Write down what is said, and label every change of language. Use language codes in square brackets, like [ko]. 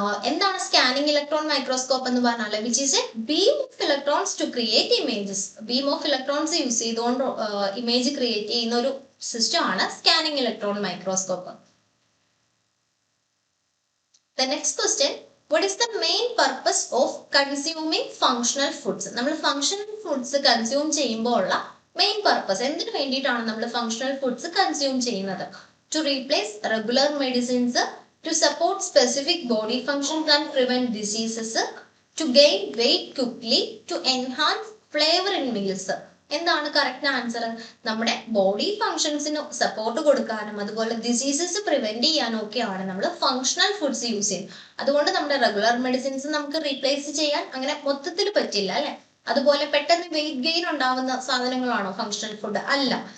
[ml] എന്താണ് scanning electron microscope എന്ന് പറഞ്ഞാൽ [en] Which is a beam of electrons to create images. [ml] Beam of electrons use ചെയ്തുകൊണ്ട് image create ചെയ്യുന്ന ഒരു സിസ്റ്റം ആണ് scanning electron microscope. [en] The next question. What is the main purpose of consuming functional foods? [ml] നമ്മൾ functional foods consume ചെയ്യുമ്പോൾ ഉള്ള main purpose, എന്തിനു വേണ്ടിയിട്ടാണ് നമ്മൾ functional foods കൺസ്യൂം ചെയ്യുന്നത്? [en] To replace regular medicines, to support specific body functions and prevent diseases, to gain weight quickly, to enhance flavor in meals. [ml] എന്താണ് correct answer? നമ്മുടെ body ഫങ്ഷൻസിന് support കൊടുക്കാനും അതുപോലെ ഡിസീസസ് പ്രിവെന്റ് ചെയ്യാനും ഒക്കെയാണ് നമ്മൾ ഫങ്ഷണൽ ഫുഡ്സ് യൂസ് ചെയ്യുന്നത്. അതുകൊണ്ട് നമ്മുടെ റെഗുലർ മെഡിസിൻസ് നമുക്ക് റീപ്ലേസ് ചെയ്യാൻ അങ്ങനെ മൊത്തത്തിൽ പറ്റില്ല അല്ലെ. അതുപോലെ പെട്ടെന്ന് വെയിറ്റ് ഗെയിൻ ഉണ്ടാവുന്ന സാധനങ്ങളാണോ ഫങ്ഷണൽ ഫുഡ്? അല്ല.